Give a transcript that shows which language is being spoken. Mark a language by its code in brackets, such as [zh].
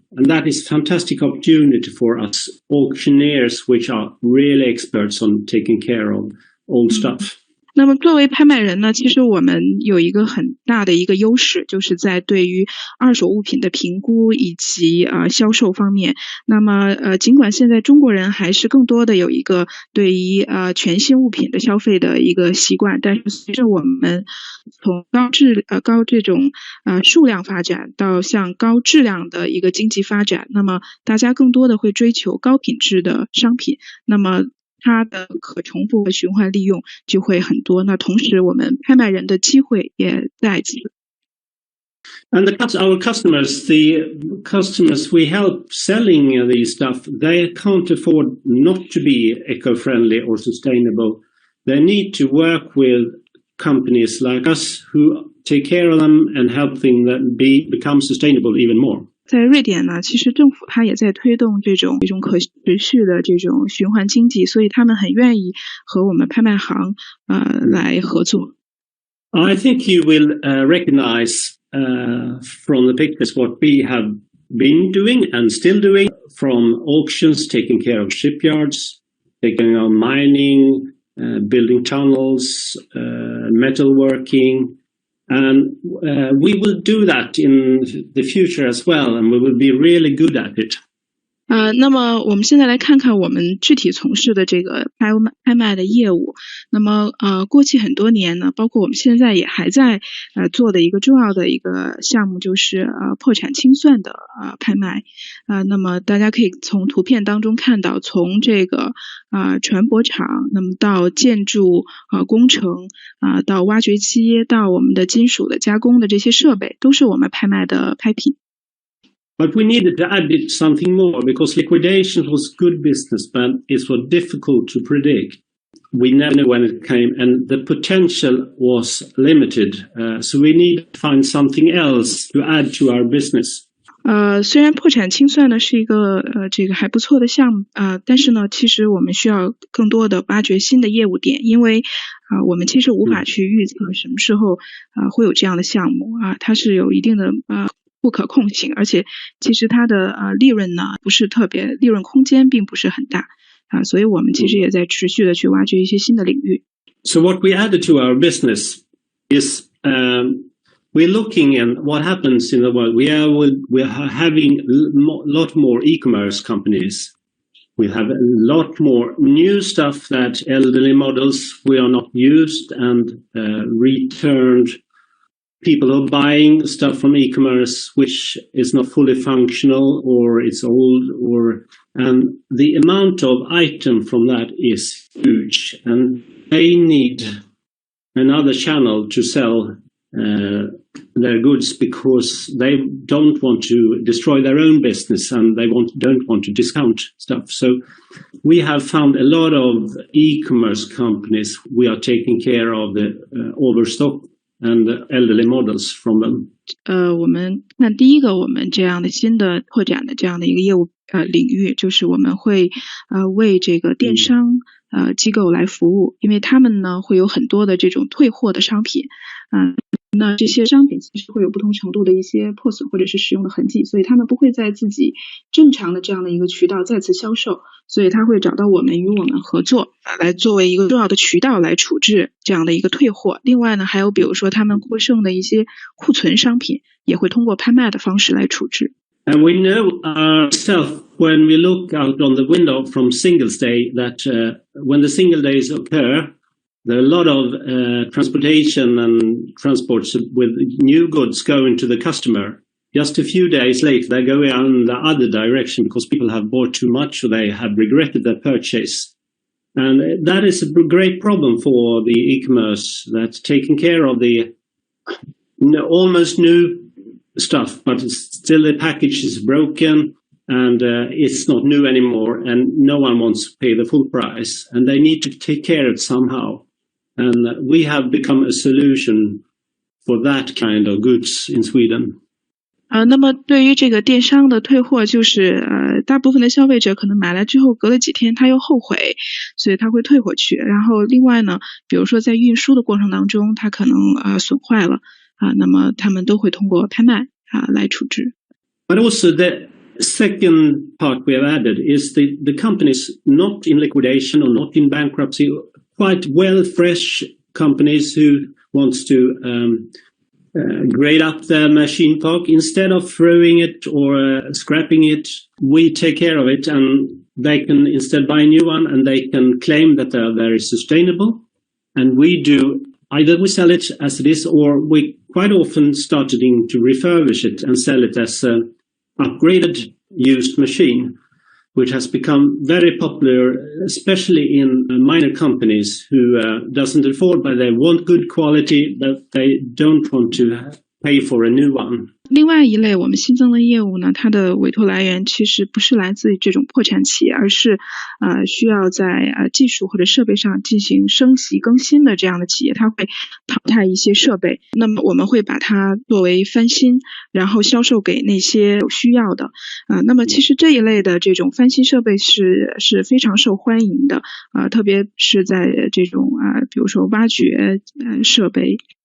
[en] And that is a fantastic opportunity for us auctioneers, which are really experts on taking care of old stuff. [zh] 那么作为拍卖人呢，其实我们有一个很大的一个优势，就是在对于二手物品的评估以及销售方面。那么尽管现在中国人还是更多的有一个对于全新物品的消费的一个习惯，但是随着我们从高这种数量发展到向高质量的一个经济发展，那么大家更多的会追求高品质的商品，那么它的可重复和循环利用就会很多。那同时我们拍卖人的机会也在此。 [en] And our customers, the customers we help selling these stuff, they can't afford not to be eco-friendly or sustainable. They need to work with companies like us who take care of them and help them become sustainable even more. [zh] 在瑞典呢，其实政府它也在推动这种可持续的这种循环经济，所以他们很愿意和我们拍卖行来合作。 [en] I think you will recognize from the pictures what we have been doing and still doing, from auctions, taking care of shipyards, taking on mining, building tunnels, metalworking, and we will do that in the future as well, and we will be really good at it. [zh] 那么我们现在来看看我们具体从事的这个拍卖的业务。那么过去很多年呢，包括我们现在也还在做的一个重要的一个项目，就是破产清算的拍卖。那么大家可以从图片当中看到，从这个船舶厂，那么到建筑工程到挖掘机，到我们的金属的加工的这些设备，都是我们拍卖的拍品。 [en] But we needed to add something more, because liquidation was good business, but it was difficult to predict. We never knew when it came, and the potential was limited. So we need to find something else to add to our business. [zh] 虽然破产清算呢是一个这个还不错的项目但是呢，其实我们需要更多的挖掘新的业务点，因为我们其实无法去预测什么时候会有这样的项目它是有一定的不可控性，而且其实它的利润呢不是特别，利润空间并不是很大所以我们其实也在持续的去挖掘一些新的领域。 [en] So what we added to our business is we're looking at what happens in the world. We're having a lot more e-commerce companies. We have a lot more new stuff that elderly models we are not used and returned. People are buying stuff from e-commerce which is not fully functional, or it's old, and the amount of item from that is huge, and they need another channel to sell their goods, because they don't want to destroy their own business, and they don't want to discount stuff. So we have found a lot of e-commerce companies. We are taking care of the overstock and elderly models from them. [zh] 我们看第一个我们这样的新的拓展的这样的一个业务领域，就是我们会为这个电商机构来服务，因为他们呢会有很多的这种退货的商品那这些商品其实会有不同程度的一些破损或者是使用的痕迹，所以他们不会在自己正常的这样的一个渠道再次销售，所以他会找到我们，与我们合作来作为一个重要的渠道来处置这样的一个退货。另外呢，还有比如说他们过剩的一些库存商品，也会通过拍卖的方式来处置。 [en] And we know ourselves when we look out on the window from Singles Day that when the single days occur, there are a lot of transportation and transports with new goods going to the customer. Just a few days later, they go in the other direction because people have bought too much or they have regretted their purchase. And that is a great problem for the e-commerce, that's taking care of the almost new stuff, but still the package is broken and it's not new anymore, and no one wants to pay the full price, and they need to take care of it somehow. And we have become a solution for that kind of goods in Sweden. [zh] 那么对于这个电商的退货，就是大部分的消费者可能买来之后隔了几天他又后悔，所以他会退回去。然后另外呢，比如说在运输的过程当中，他可能损坏了那么他们都会通过拍卖来处置。 [en] But also the second part we have added is the companies not in liquidation or not in bankruptcy, quite well fresh companies who wants to grade up their machine park. Instead of throwing it or scrapping it, we take care of it, and they can instead buy a new one, and they can claim that they are very sustainable. And we do, either we sell it as it is, or we quite often started to refurbish it and sell it as an upgraded used machine, which has become very popular, especially in minor companies who doesn't afford, but they want good quality, but they don't want to pay for a new one. [zh] 另外一类我们新增的业务呢，它的委托来源其实不是来自于这种破产企业，而是需要在技术或者设备上进行升级更新的这样的企业，它会淘汰一些设备，那么我们会把它作为翻新，然后销售给那些有需要的那么其实这一类的这种翻新设备是非常受欢迎的特别是在这种比如说挖掘设备